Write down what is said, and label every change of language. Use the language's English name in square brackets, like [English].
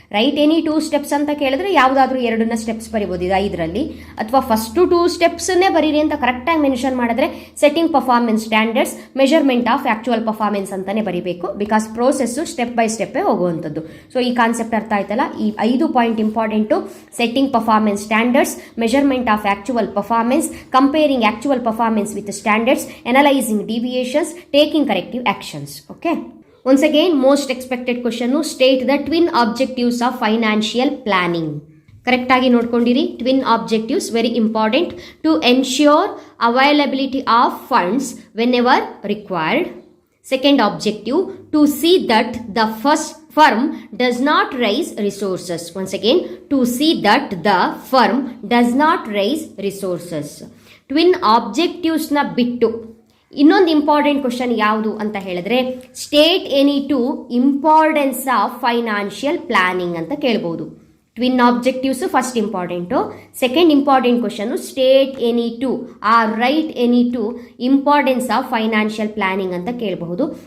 [Kannada] Right any 2 steps ಅಂತ ಕೇಳಿದ್ರೆ ಯಾವುದಾದ್ರೂ 2 ಸ್ಟೆಪ್ಸ್ ಬರಿಬೋದು ಇದು 5ರಲ್ಲಿ, ಅಥವಾ ಫಸ್ಟ್ 2 ಸ್ಟೆಪ್ಸನ್ನೇ ಬರೀರಿ ಅಂತ ಕರೆಕ್ಟಾಗಿ ಮೆನ್ಷನ್ ಮಾಡಿದ್ರೆ setting performance standards, measurement of actual performance ಅಂತಾನೆ ಬರೀಬೇಕು. ಬಿಕಾಸ್ ಪ್ರೋಸೆಸ್ಸು ಸ್ಟೆಪ್ ಬೈ ಸ್ಟೆಪ್ಪೇ ಹೋಗುವಂಥದ್ದು. ಸೊ ಈ ಕಾನ್ಸೆಪ್ಟ್ ಅರ್ಥ ಆಯ್ತಲ್ಲ. [English] ಈ 5 point important: setting performance standards, measurement of actual performance, comparing actual performance with standards, analysing deviations, taking corrective actions. Okay, once again most expected question, state the twin objectives of financial planning. Correct [Kannada] agi nodkondiri. [English] Twin objectives very important: to ensure availability of funds whenever required. Second objective, to see that the firm does not raise resources. Once again, to see that the firm does not raise resources. [Kannada] Twin ಆಬ್ಜೆಕ್ಟಿವ್ಸ್ನ ಬಿಟ್ಟು ಇನ್ನೊಂದು important question ಯಾವುದು ಅಂತ ಹೇಳಿದ್ರೆ state any two importance of financial planning ಅಂತ ಕೇಳ್ಬೋದು. Twin objectives first important. Second important question state any two are right any two importance of financial planning ಅಂತ ಕೇಳಬಹುದು.